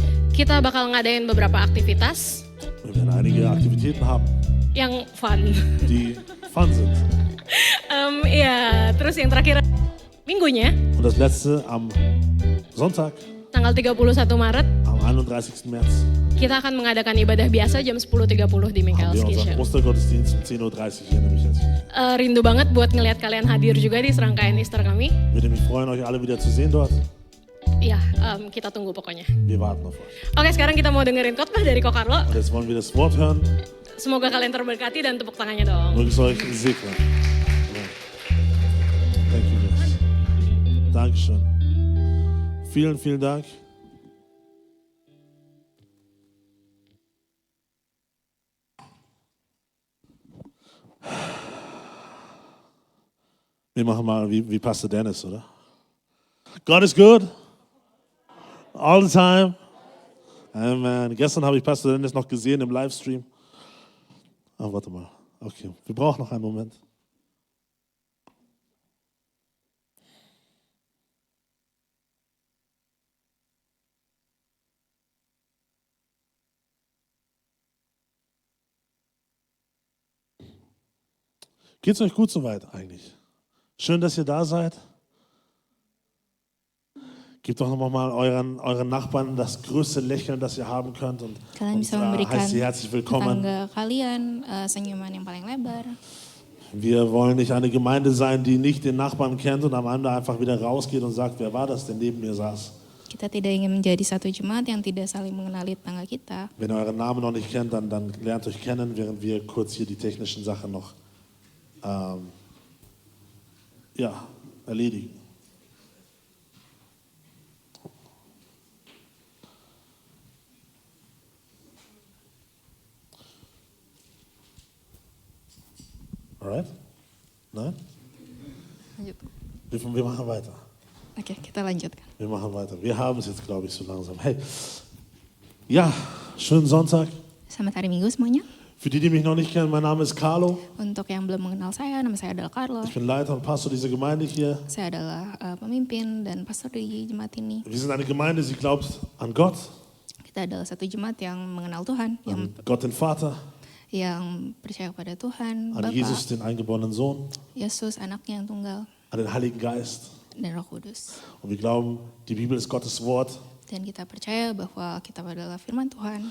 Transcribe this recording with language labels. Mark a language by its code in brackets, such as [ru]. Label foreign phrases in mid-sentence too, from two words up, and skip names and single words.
[id] Kita bakal ngadain beberapa aktivitas [de] Wir werden einige Aktivitäten haben, [id] yang fun. [de] die fun sind. [id] Iya, terus yang terakhir minggunya [de] Und das letzte am Sonntag, [id] tanggal 31 Maret [de] am 31. März, [id] kita akan mengadakan ibadah biasa jam 10.30 di [de] haben wir Michaelskirche. unseren Ostergottesdienst um 10.30 Uhr hier in der Michaelskirche. [id] Rindu banget buat ngelihat kalian hadir juga di serangkaian Easter kami. [de] Ich würde mich freuen, euch alle wieder zu sehen dort. [id] ya kita tunggu pokoknya. [de] Wir warten auf euch. [id] Oke, sekarang kita mau dengerin khotbah dari Ko Carlo. [de] Und jetzt wollen wir das Wort hören. [id] Semoga kalian terberkati dan tepuk tangannya dong. [de] Möge es euch segnen. [en] Amen. Thank you, guys. [de] Dankeschön. Vielen, vielen Dank. Wir machen mal wie Pastor Dennis, oder? [en] God is good. All the time. Amen. [de] Gestern habe ich Pastor Dennis noch gesehen im Livestream. Warte mal. Okay, wir brauchen noch einen Moment. Geht's euch gut soweit eigentlich? Schön, dass ihr da seid. Gebt doch nochmal euren Nachbarn das größte Lächeln, das ihr haben könnt. Und [id] Kalian bisa memberikan [de] heißt sie herzlich willkommen. [id] tetangga kalian senyuman yang paling lebar. [de] Wir wollen nicht eine Gemeinde sein, die nicht den Nachbarn kennt und am Ende einfach wieder rausgeht und sagt, wer war das denn neben mir saß? [id] Kita tidak ingin menjadi satu jemaat yang tidak saling mengenali tetangga kita. [de] Wenn ihr euren Namen noch nicht kennt, dann lernt euch kennen, während wir kurz hier die technischen Sachen noch erledigen. [en] Alright? [de] Nein? [id] Lanjut. [de] Wir machen weiter. [id] Oke, kita lanjutkan. [de] Wir machen weiter. Wir haben es jetzt, glaube ich, so langsam. Hey, ja, schönen Sonntag. [id] Selamat hari Minggu semuanya. [de] Für die mich noch nicht kennen, mein Name ist Carlo. [id] Untuk yang belum mengenal saya, nama saya adalah Carlo. [de] Ich bin Leiter und Pastor dieser Gemeinde hier. [id] Saya adalah pemimpin dan pastor di jemaat ini. [de] Wir sind eine Gemeinde, sie glaubt an Gott, [id] Kita adalah satu jemaat yang mengenal Tuhan, yang [de] an Gott den Vater, [id] percaya kepada Tuhan, [de] an [id] Bapa, [de] Jesus, den eingeborenen Sohn, [id] Yesus, anaknya yang tunggal, [de] an den Heiligen Geist. [id] dan Roh Kudus. [de] Und wir glauben, die Bibel ist Gottes Wort. [id] Dan kita percaya bahwa kitab adalah firman Tuhan.